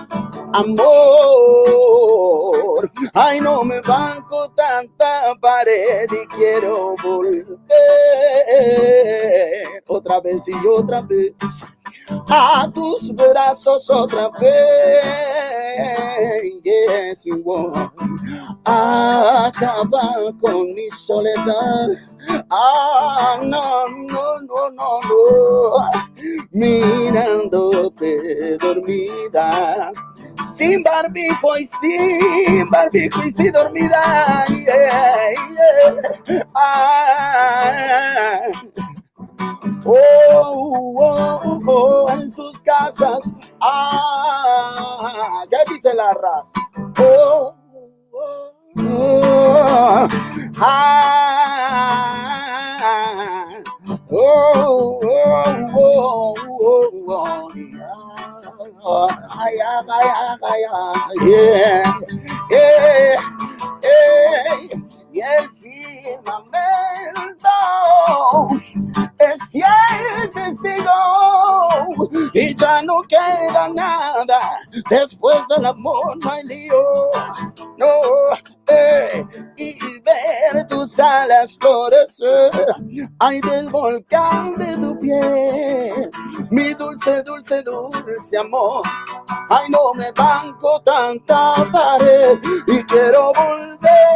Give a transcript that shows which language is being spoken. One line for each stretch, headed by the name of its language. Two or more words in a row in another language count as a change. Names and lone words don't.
Spanish: Amor, ay, no me banco tanta pared y quiero volver otra vez y otra vez a tus brazos otra vez.
English: Yes, you want.
Spanish: Acaba con mi soledad. Ah, no, no, no, no, no. Mirándote dormida, sin barbijo y sin dormida. Yeah, yeah. Ah. Oh, oh, oh, en sus casas. Ah, ¿qué dice la raza? Oh, oh, oh, ah, oh, oh, oh, oh, oh, ay, ay, ay, ay, yeah, yeah, yeah. Y el firmamento es fiel testigo y ya no queda nada después del amor, no hay lío, no, y ver tus alas florecer, ay, del volcán de tu piel, mi dulce, dulce, dulce amor, ay, no me banco tanta pared y quiero volver.